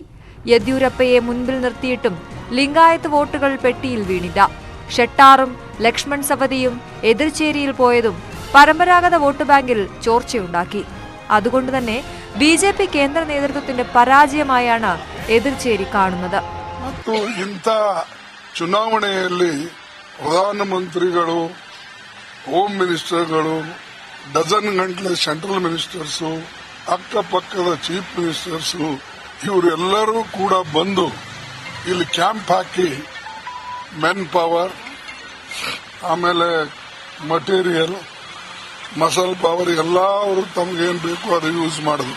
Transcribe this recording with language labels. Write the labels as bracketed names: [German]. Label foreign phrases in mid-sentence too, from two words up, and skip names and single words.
[Malayalam] യെദ്യൂരപ്പയെ മുൻപിൽ നിർത്തിയിട്ടും ലിംഗായത്ത് വോട്ടുകൾ പെട്ടിയിൽ വീണില്ല. ഷെട്ടാറും ലക്ഷ്മൺ സവദിയും എതിർചേരിയിൽ പോയതും പരമ്പരാഗത [English] vote bank-il [Malayalam] ചോർച്ചയുണ്ടാക്കി. അതുകൊണ്ടുതന്നെ BJP കേന്ദ്ര നേതൃത്വത്തിന്റെ പരാജയമായാണ് എതിർചേരി കാണുന്നത്. [Kannada] ಮತ್ತು ಇಂಥ ಚುನಾವಣೆಯಲ್ಲಿ ಪ್ರಧಾನಮಂತ್ರಿಗಳು, [English] home minister-galu, [Kannada] ಡಜನ್ ಗಂಟಲೆ [English] central ministers-u, [Kannada] ಅಕ್ಕಪಕ್ಕದ [English] chief ministers-u [Kannada] ಇವರೆಲ್ಲರೂ ಕೂಡ ಬಂದು ಇಲ್ಲಿ ಕ್ಯಾಂಪ್ ಹಾಕಿ [English] men power, [Kannada] ಆಮೇಲೆ ಮಟೀರಿಯಲ್, [English] muscle power [Kannada] ಎಲ್ಲ ಅವರು ತಮಗೇನು ಬೇಕು ಅದು ಯೂಸ್ ಮಾಡಿದ್ರು.